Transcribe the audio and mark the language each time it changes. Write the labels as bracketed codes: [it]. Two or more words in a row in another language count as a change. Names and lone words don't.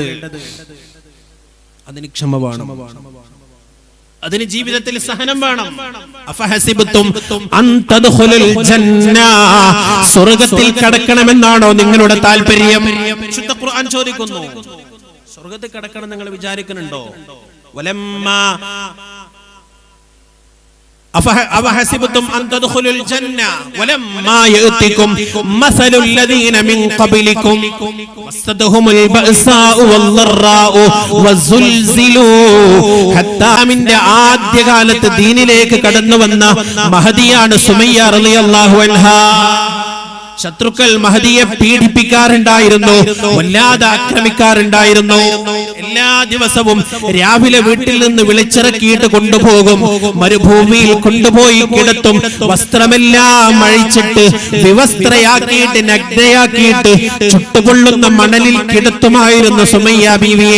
[ml] അതിന് ക്ഷമ വേണം, അതിന് ജീവിതത്തിൽ സഹനം വേണം. [ar] أفحسبتم أن تدخلوا الجنة, [ml] സ്വർഗ്ഗത്തിൽ കടക്കണമെന്നാണോ നിങ്ങളുടെ താല്പര്യം? വിശുദ്ധ ഖുർആൻ ചോദിക്കുന്നു, സ്വർഗ്ഗത്തിൽ കടക്കണം നിങ്ങൾ വിചാരിക്കുന്നുണ്ടോ? [ar] വലമ്മാ أفحسبتم أن تدخلوا الجنة ولما يأتكم مثل الذين من قبلكم مستهم البأساء والضراء وزلزلوا حتى من [ml] ആദ്യ കാലത്ത് ദീനിലേക്ക് കടന്നു വന്ന മഹദിയാണ് സുമയ്യ [ar] رضي الله عنها. [ml] ശത്രുക്കൾ മഹദിയെ പീഡിപ്പിക്കാറുണ്ടായിരുന്നു, വല്ലാതെ ആക്രമിക്കാറുണ്ടായിരുന്നു. എല്ലാ ദിവസവും രാവിലെ വീട്ടിൽ നിന്ന് വിളിച്ചിറക്കിയിട്ട് കൊണ്ടുപോകും, മരുഭൂമിയിൽ കൊണ്ടുപോയി കിടത്തും, വസ്ത്രമെല്ലാം അഴിച്ചിട്ട് വിവസ്ത്രയാക്കിയിട്ട് നഗ്നയാക്കിയിട്ട് ചുട്ടുപൊള്ളുന്ന മണലിൽ കിടത്തുമായിരുന്നു സുമയ്യ ബീവിയെ.